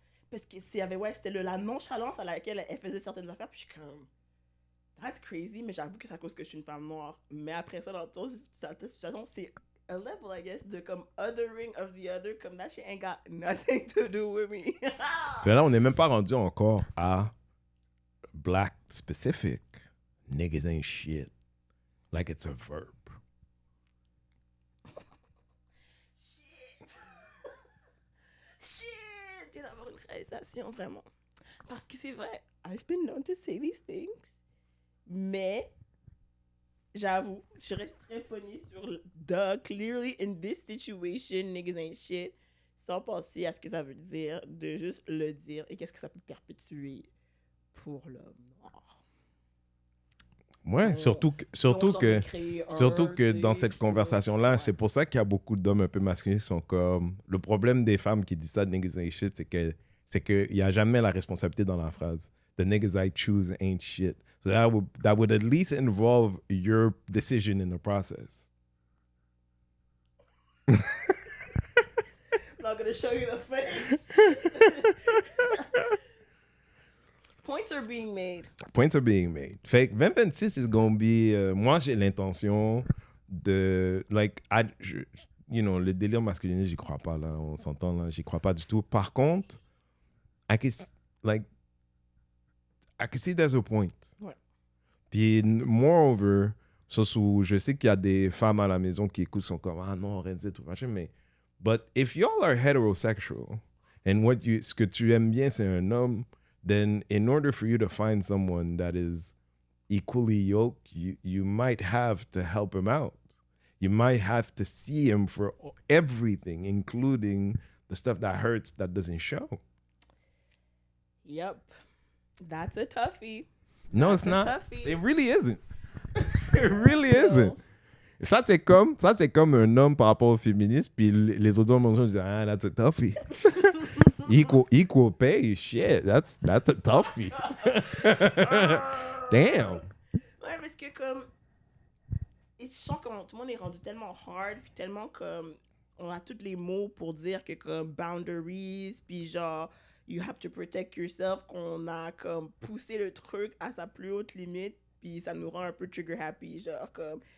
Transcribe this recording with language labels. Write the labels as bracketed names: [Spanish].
[French] Parce que c'était la nonchalance à laquelle elle faisait certaines affaires. Puis je suis comme, [English] that's crazy. [French] Mais j'avoue que c'est à cause que je suis une femme noire. Mais après ça, dans toute situation, c'est [English] a level, I guess, [French] de comme [English] othering of the other. Comme that shit ain't got nothing to do with me. [French] Puis là, on n'est même pas rendu encore à [English] black specific. Niggas ain't shit. Like it's a verb. Shit! [French] Je viens d'avoir une réalisation, vraiment. Parce que c'est vrai, [English] I've been known to say these things. [French] Mais, j'avoue, je reste très pognée sur [English] clearly in this situation, niggas ain't shit. [French] Sans penser à ce que ça veut dire, de juste le dire et qu'est-ce que ça peut perpétuer pour l'homme noir. Ouais, surtout que dans cette conversation-là, c'est pour ça qu'il y a beaucoup d'hommes un peu masculins qui sont comme... Le problème des femmes qui disent ça, [English] niggas ain't shit, [French] c'est qu'il n'y a jamais la responsabilité dans la phrase. [English] The niggas I choose ain't shit. So that would at least involve your decision in the process. I'm not gonna show you the face. Points are being made. Points are being made. [French] Fait que [English] 2026 is going to be... [French] moi, j'ai l'intention de... Like, le délire masculin, j'y crois pas, là. On s'entend, là. J'y crois pas du tout. Par contre, [English] I can see there's a point. [French] Ouais. Puis, moreover, je sais qu'il y a des femmes à la maison qui écoutent, sont comme, ah non, rien de tout machin, mais... [English] But if y'all are heterosexual, and [French] ce que tu aimes bien, c'est un homme, [English] then in order for you to find someone that is equally yoked, you might have to help him out. You might have to see him for everything, including the stuff that hurts that doesn't show. Yep. That's a toughie. No, That's it's not. Toughie. It really isn't. It really isn't. [French] Ça, c'est comme un homme par rapport au féminisme, puis les autres hommes disent, ah, [English] that's a toughie. Equal pay, shit, that's a toughie. Damn. [French] Ouais, parce que comme. Je sens que tout le monde est rendu tellement hard, puis tellement comme. On a tous les mots pour dire que comme boundaries, puis genre, [English] you have to protect yourself, [French] qu'on a comme poussé le truc à sa plus haute limite, puis ça nous rend un peu [English] trigger happy. [French] Genre, comme.